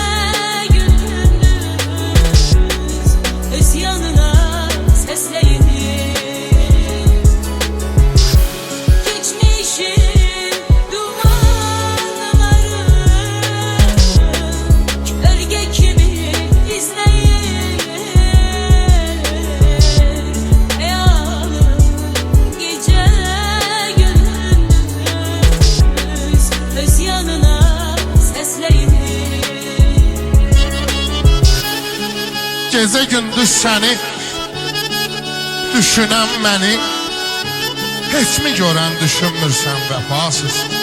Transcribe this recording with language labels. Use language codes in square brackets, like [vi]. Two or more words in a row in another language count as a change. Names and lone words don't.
[tr] gündüz öz yanına sesleyip geçmişim dumanları gölge kimi izleyip hayalım gece gündüz öz yanına sesleyip [az] Gecə gündüz səni düşünən məni heç mi görən düşünmürsən vəfasız.